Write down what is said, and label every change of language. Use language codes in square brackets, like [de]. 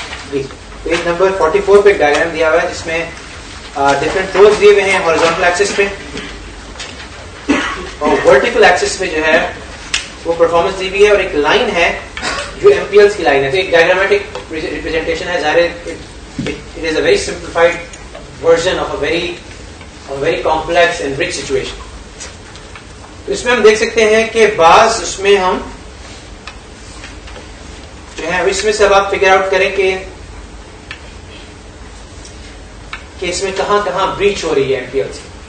[ur] Page number 44 پہ ایک diagram دیا ہوا ہے جس میں ڈفرینٹ رولز دیے ہوئے ہیں. ہاریزونٹل ایکسس پہ اور ورٹیکل ایکسس پہ جو ہے وہ پرفارمنس دی ہوئی ہے اور ایک لائن ہے جو MPLs کی لائن ہے. تو ایک ڈائیگرامیٹک ریپرزینٹیشن ہے. [en] ظاہر it is a very simplified version of a very complex and rich situation. [ur] اس میں ہم دیکھ سکتے ہیں کہ بعض اس میں ہم جو ہے اس میں سے اب آپ فگر آؤٹ کریں کہ اس میں کہاں کہاں بریچ ہو رہی ہے MPLs کی.